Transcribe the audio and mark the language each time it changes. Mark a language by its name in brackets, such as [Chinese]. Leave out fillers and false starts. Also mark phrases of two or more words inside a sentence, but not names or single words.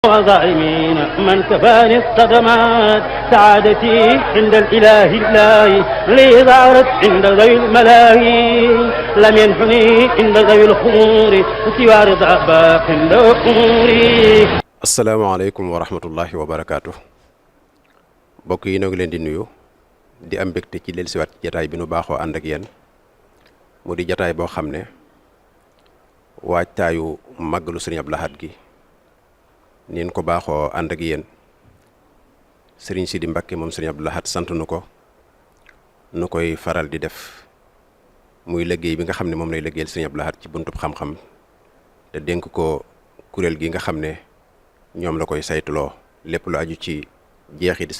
[Arabic] وظالمين من كفاني الصدمات سعادتي عند الإله الله لي ظهرت عند ذوي الملاهي لم ينحني عند ذوي الخمور سوى رضا باق أموري. السلام عليكم ورحمة الله وبركاته. [Wolof] mbokk yi ñoo ngi leen di nuyu di am mbégte ci dellusiwaat ci jataay bi nu baaxoo ànd ak yéen mu di jataay boo xam ne waajtaayu màggalu Sëriñ Abdou Lahad gi nin ko baaxoo ànd ak yéen Sëriñ Sidi Mbakke moom Sëriñ Abdou Lahad sant nu ko nu koy faral di def muy liggéey bi nga xam ne moom lay liggéeyal Sëriñ Abdou Lahad ci buntub xam-xam te dénk ko kuréel gi nga xam ne ñoom la koy saytuloo lépp lu aju ci jeexi di